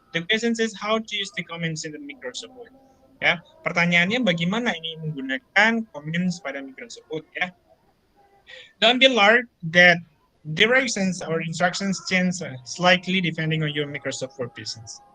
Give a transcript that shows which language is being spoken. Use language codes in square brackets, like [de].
[en] The question is how to use the comments in the Microsoft Word. [id] Ya, pertanyaannya bagaimana ini menggunakan comments pada Microsoft Word ya. [en] Don't be alarmed that directions or instructions change slightly depending on your Microsoft Word business.